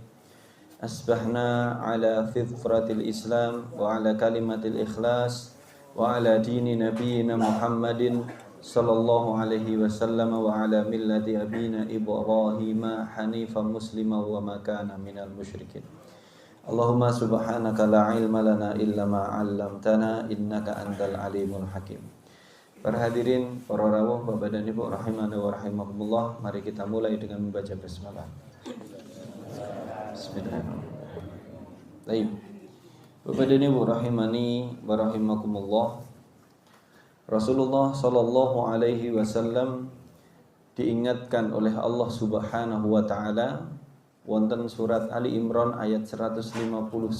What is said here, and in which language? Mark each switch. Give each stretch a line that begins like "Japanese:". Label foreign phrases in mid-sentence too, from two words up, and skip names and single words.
Arabic: أصبحنا على فطرة الإسلام وعلى كلمة الإخلاص وعلى دين نبينا محمد صلى الله عليه وسلم وعلى ملة أبينا إبراهيم حنيفا مسلما وما كان من المشركين. اللهم سبحانك لا علم لنا إلا ما علمتنا إنك أنت العليم الحكيم.
Indonesian: Para hadirin, para rawuh, Bapak dan Ibu
Arabic: رحمني ورحمكم الله,
Indonesian: mari kita mulai dengan membaca basmalah.
Arabic: Bismillahirrahmanirrahim.
Indonesian: Baik. Bapak dan Ibu
Arabic: رحمني ورحمكم الله,
Indonesian: Rasulullah
Arabic: صلى الله عليه وسلم
Indonesian: diingatkan oleh Allah
Arabic: سبحانه وتعالى
Indonesian: wonten surat Ali Imran ayat 159.